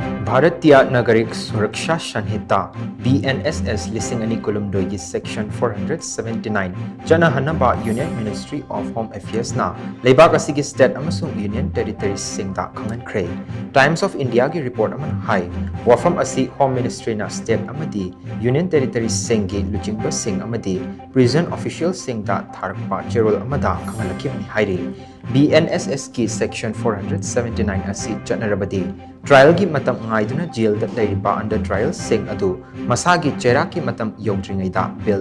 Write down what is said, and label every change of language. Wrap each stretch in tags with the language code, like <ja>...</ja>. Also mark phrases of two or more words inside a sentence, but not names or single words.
<mni>Bharatiya Nagarik Suraksha Sanhita (Bnss) listing ani kulumdoi section 479 Chatnahannaba Union Ministry of Home Affairs na leibak asigi state amasung</mni> <en>union territories</en> <mni>sing da khang-hankhre Times of India gi report aman hai wafam asi Home Ministry na state amadi</mni> <en>union territories</en> <mni>sing gi luchingba sing amadi</mni> <en>prison official</en> <mni>sing da tharakpa cherol amada khangalaki ni hairi BNSS ki section 479 asi chatnarabadi trial gi matam ngaiduna jail da leiriba</mni> <en>under trial</en> <mni>sing adu masagi chera ki matam yongdringai da bill</mni>